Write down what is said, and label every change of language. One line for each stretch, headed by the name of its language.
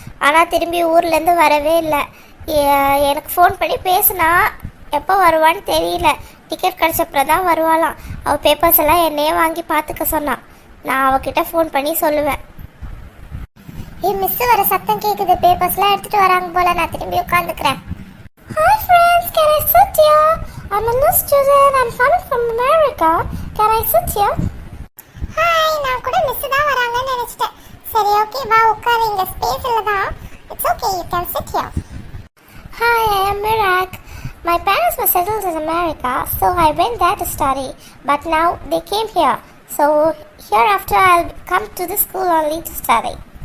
Tamil: ஆனால் திரும்பி ஊர்லேருந்து வரவே இல்லை. எனக்கு ஃபோன் பண்ணி பேசினா, எப்போ வருவான்னு தெரியல. டிக்கெட் கிடச்சப்பறம் தான் வருவாளாம். அவள் பேப்பர்ஸ் எல்லாம் என்னையே வாங்கி பார்த்துக்க சொன்னான். நான் அவகிட்ட ஃபோன் பண்ணி சொல்லுவேன். மிஸ் வர சத்தம் கேட்குது. பேப்பர்ஸ்லாம் எடுத்துகிட்டு வராங்க போல. நான் திரும்பி உட்காந்துக்கிறேன்.
English: Hi friends, can I sit here? I'm a new student. I'm coming from America. Can I sit here?
Tamil: Hi, நான் கூட மிஸ் தான் வராங்கன்னு நினைச்சிட்டேன். சரி, ஓகே, வா உட்காரு. இங்க ஸ்பேஸ் இல்ல தான்.
English: It's okay, you can sit here. Hi, I am Mirak. My parents were settled in America, so I went there to study. But now they came here. So hereafter I'll come to the school only to study.